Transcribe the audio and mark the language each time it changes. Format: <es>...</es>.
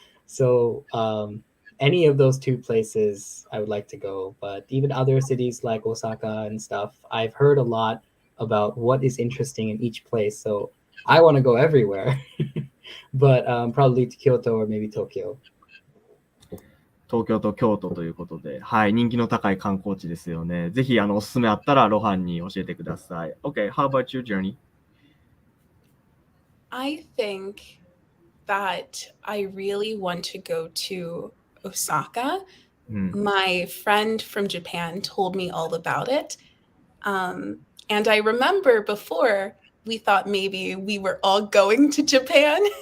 <en>So any of those two places, I would like to go. But even other cities like Osaka and stuff, I've heard a lot about what is interesting in each place. So I want to go everywhere, but probably to Kyoto or maybe Tokyo.</en> <ja>東京と京都ということで、はい、人気の高い観光地ですよね。ぜひおすすめあったらロハンに教えてください。</ja> <en>Okay, how about you, Journey? I think that I really want to go to Osaka. My friend from Japan told me all about it. And I remember before we thought maybe we were all going to Japan.</en>